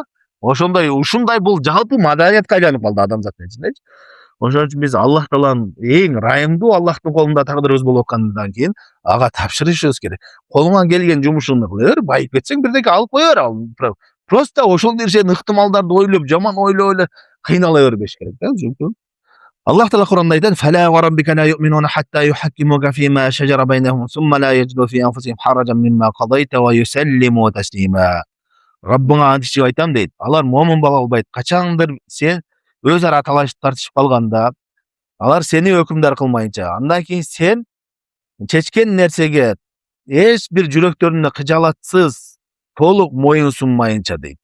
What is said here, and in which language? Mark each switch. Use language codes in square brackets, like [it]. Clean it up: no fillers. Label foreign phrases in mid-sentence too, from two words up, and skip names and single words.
[ky] Ошондой ушундай бул жалпы маданиятка айланып калды адамзаттын ичиндечи. Ошон үчүн биз Аллах Тааланын эң райымдуу Аллахтын колунда тагдырыбыз болуп аткандан кийин ага тапшырышыбыз керек. Колуңан келген жумушуңду кыла бер, байып кетсең бирдеке алып кое бер, ал просто ошол нерсенин ыктымалдарды ойлоп, жаман ойлоп эле кыйнала бербеш керек да. [uz] Alloh taolo Qur'onda aytadi: [ar] "فلا وربك لا يؤمنون حتى يحكموك فيما شجر بينهم ثم لا يجدوا في أنفسهم حرجا مما قضيت ويسلموا تسليما." [ky] Rabbыңа ант ичип айтам дейт. Алар момун боло албайт. Качандыр сен өз ара талашып тартышып калганда, алар сени өкүмдар кылмайынча, андан кийин сен чечкен нерсеге эч бир жүрөктөрүнө кыжалатсыз, толук моюн сунмайынча дейт.